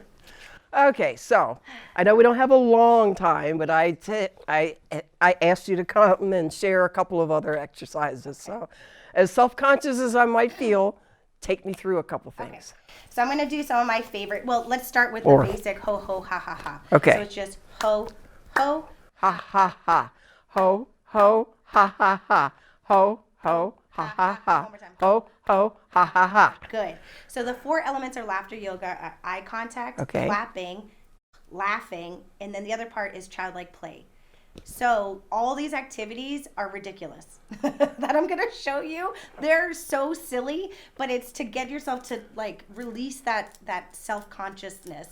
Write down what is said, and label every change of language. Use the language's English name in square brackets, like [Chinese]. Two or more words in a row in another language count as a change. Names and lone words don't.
[English] Okay, so I know we don't have a long time, but I asked you to come and share a couple of other exercises. So as self-conscious as I might feel, take me through a couple things. Okay. So I'm going to do some of my favorite. Well, let's start with the basic ho, ho, ha, ha, ha. Okay. So it's just ho, ho, Ha, ha, ha. Ho, ho, ha, ha, ha. Ho, ho, ha, ha, ha. One more time. Ho, ho, ha, ha, ha. Good. So the 4 elements of laughter yoga are eye contact, clapping, laughing, and then the other part is childlike play. So all these activities are ridiculous that I'm going to show you. They're so silly, but it's to get yourself to like release that self-consciousness.